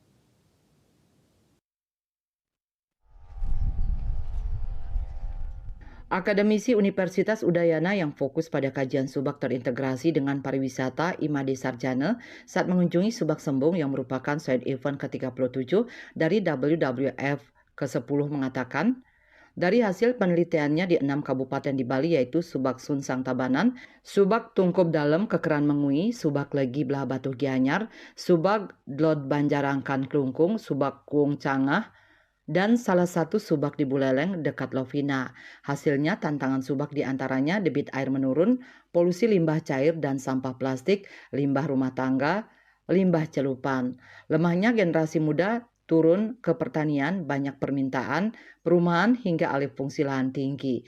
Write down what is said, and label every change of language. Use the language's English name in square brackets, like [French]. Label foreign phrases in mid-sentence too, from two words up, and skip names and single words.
[Indonesian] Akademisi Universitas Udayana yang fokus pada kajian subak terintegrasi dengan pariwisata Imade Sarjana saat mengunjungi Subak Sembung yang merupakan [English] side event [Indonesian] ke-37 dari WWF ke-10 mengatakan, dari hasil penelitiannya di 6 kabupaten di Bali yaitu Subak Sunsang Tabanan, Subak Tungkup Dalem Kekeran Mengui, Subak Legi Belah Batu Gianyar, Subak Dlot Banjarangkan Klungkung, Subak Kuung Cangah, dan salah satu subak di Buleleng dekat Lovina. Hasilnya tantangan subak diantaranya debit air menurun, polusi limbah cair dan sampah plastik, limbah rumah tangga, limbah celupan. Lemahnya generasi muda turun ke pertanian, banyak permintaan, perumahan hingga alih fungsi lahan tinggi.